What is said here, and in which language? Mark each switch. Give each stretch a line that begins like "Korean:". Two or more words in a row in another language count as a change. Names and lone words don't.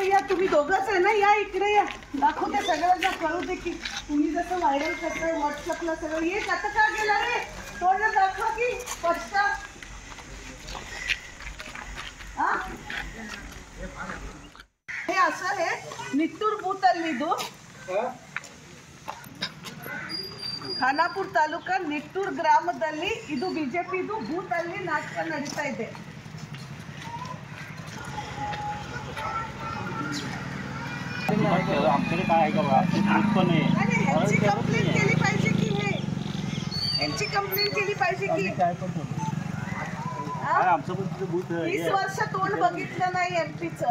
Marathi: या तुम्ही दोघंच आहे ना, या इकडे या. दाखवते सगळ्यांना कळू दे की तुम्ही जसं व्हायरल करताय व्हॉट्सअपला सगळं. ये आता का गेला रे? तोंड दाखव की स्पष्ट. हा हे असं आहे
Kannada: ನಿಟ್ಟೂರು ಬೂತ್ ಅಲ್ಲಿ. ಇದು ಖಾನಾಪುರ ತಾಲೂಕಾ ನಿಟ್ಟೂರು ಗ್ರಾಮದಲ್ಲಿ ಇದು ಬಿಜೆಪಿದು ಬೂತ್ ಅಲ್ಲಿ ನಾಟಕ ನಡೀತಾ ಇದೆ.
Marathi: ह्यांची कंप्लेंट केली पाहिजे की हे ह्यांची कंप्लेंट केली पाहिजे की 20 वर्ष तोंड बघितलं नाही एमपीचं.